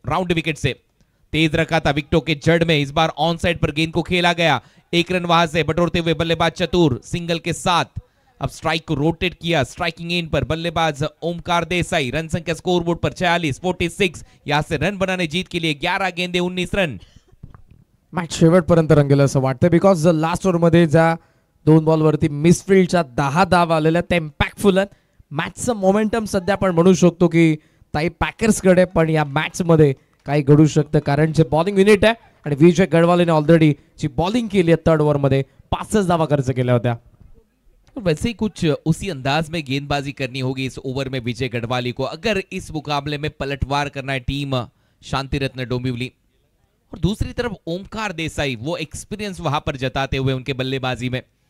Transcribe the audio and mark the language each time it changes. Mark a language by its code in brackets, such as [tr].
[hi] Round wicket से तेज रखा था विकेटों के जड़ में, इस बार ऑन साइड पर गेंद को खेला गया। 1 रन वहां से बटोरते हुए बल्लेबाज चतुर सिंगल के साथ अब स्ट्राइक को रोटेट किया। स्ट्राइकिंग एंड पर बल्लेबाज ओमकार देसाई, रन संख्या स्कोरबोर्ड पर 46 यहां से रन बनाने जीत के लिए 11 गेंदे 19 रन। [mr] मॅच शेवटपर्यंत रंगेल असं वाटतं, बिकॉज लास्ट ओव्हरमध्ये ज्या 2 बॉलवरती मिसफिल्डच्या 10 धावा आलेल्या त्या इम्पॅक्टफुल आहेत. मॅचचं मोमेंटम सध्या आपण म्हणू शकतो की ताई पॅकर्सकडे, पण या मॅचमध्ये काही घडू शकतं, कारण जे बॉलिंग युनिट आहे आणि विजय गढ़वालीने ऑलरेडी जी बॉलिंग केली आहे 3rd ओव्हरमध्ये 5 धावा खर्च केल्या होत्या. [hi] वैसे ही कुछ उसी अंदाज में गेंदबाजी करनी होगी इस ओवर में विजय गढ़वाली को, अगर इस मुकाबले में पलटवार करना है टीम शांति रत्न डोंबिवली। और दूसरी तरफ ओमकार देसाई वो एक्सपीरियंस वहां पर जताते हुए उनके बल्लेबाजी में।